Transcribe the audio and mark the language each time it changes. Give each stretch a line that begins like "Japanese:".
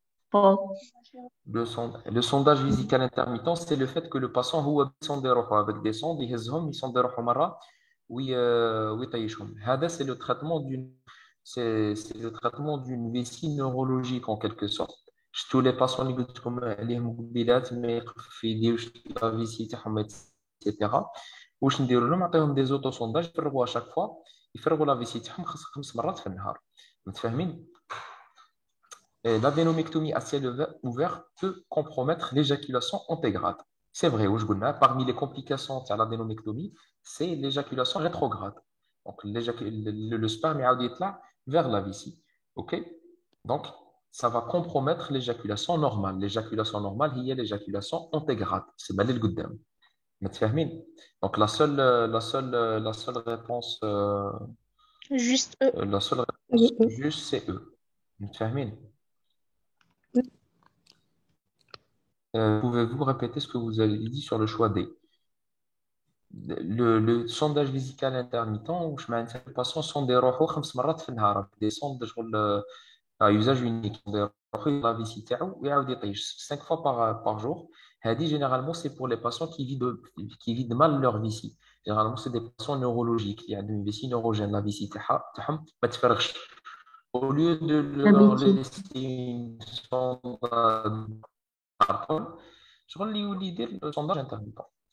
French: Faux. Le sondage vésical intermittent, c'est le fait que le patient
Arabic: هو بيصوند روحه
French: avec des sondes,
Arabic: يهزهم يصوند روحه مرة ويطيشهم.
French: هذا c'est le traitement d'une vessie neurologique en quelque sorte. Tous les patients
Arabic: اللي قلت لكم عليهم قبيلات ما يقف يديروش لا فيسي تاعهم ايتترا واش نديروا لهم نعطيهم دي زوتو سونداج يفرغوا شاك فوا يفرغوا لا فيسي تاعهم 5 مرات في النهار. متفاهمين؟
French: Et l'adénomectomie à ciel ouvert peut compromettre l'éjaculation antégrade. C'est vrai, parmi les complications de l'adénomectomie, c'est l'éjaculation rétrograde. Donc, le sperme est là vers la vessie. OK? Donc, ça va compromettre l'éjaculation normale. L'éjaculation normale, il y a l'éjaculation antégrade. C'est mal le goddam. متفاهمين. Donc, la seule réponse, Juste E. la seule Je, réponse juste, c'est E. متفاهمين. Pouvez-vous répéter ce que vous avez dit sur le choix D? Le sondage vésical intermittent,
Arabic: واش معناتها الباسيون صونديروحو 5 مرات في النهار ديسوند شغل يوزاج يونيك يروحو لا فيسي تاعو ويعاود يطيش
French: 5 fois par jour. هذه généralement c'est pour les patients qui vident mal leur vessie. Généralement c'est des patients neurologiques qui ont une vessie neurogène, la vessie
Arabic: تاعهم ما تفرغش.
French: Au lieu de leur Habitué. laisser une sonde
Arabic: شغل اللي يولي يدير
French: le sondage intermittent.